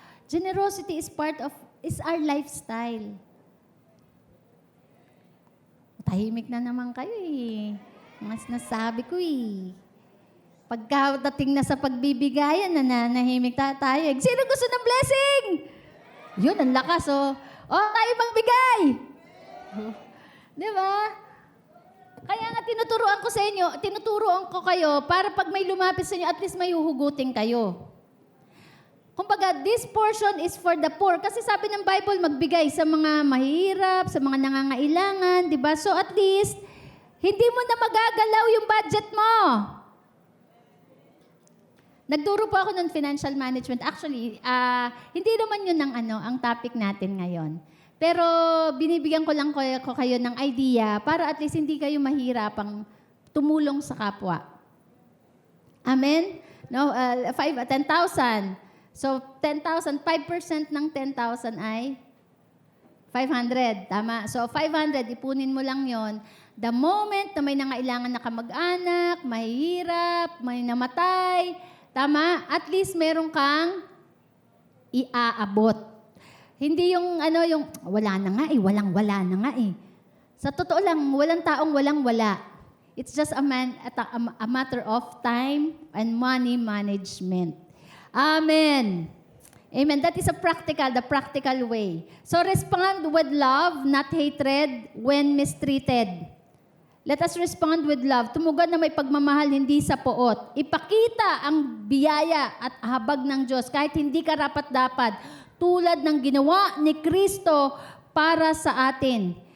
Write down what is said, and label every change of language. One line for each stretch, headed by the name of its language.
English: Generosity is our lifestyle.
Filipino: Tahimik na naman kayo Mas nasabi ko Pagkadating na sa pagbibigayan, nanahimik tayo. Sino gusto ng blessing? Yun, ang lakas tayo magbigay. Di ba? Kaya nga tinuturuan ko kayo para pag may lumapit sa inyo, at least may uhugutin kayo. Kumbaga,
English: this portion is for the poor.
Filipino: Kasi sabi ng Bible, magbigay sa mga mahirap, sa mga nangangailangan, di ba? So at least, hindi mo na magagalaw yung budget mo. Nagturo po ako ng financial management. Actually, hindi naman yun ang topic natin ngayon. Pero binibigyan ko lang kayo ng idea para at least hindi kayo mahirapang tumulong sa kapwa. Amen? No, 10,000. So, 10,000, 5% ng 10,000 ay 500. Tama? So, 500, ipunin mo lang yon.
English: The moment
Filipino: na may nangailangan na kamag-anak, mahirap, may namatay, tama? At least meron kang iaabot. Hindi yung wala na nga walang-wala na nga Sa totoo lang, walang taong walang-wala.
English: It's just a matter of time and money management. Amen. Amen. That is the practical way. So respond with love, not hatred when mistreated. Let us respond with love.
Filipino: Tumugod na may pagmamahal, hindi sa poot. Ipakita ang biyaya at habag ng Diyos kahit hindi karapat-dapat, tulad ng ginawa ni Kristo para sa atin.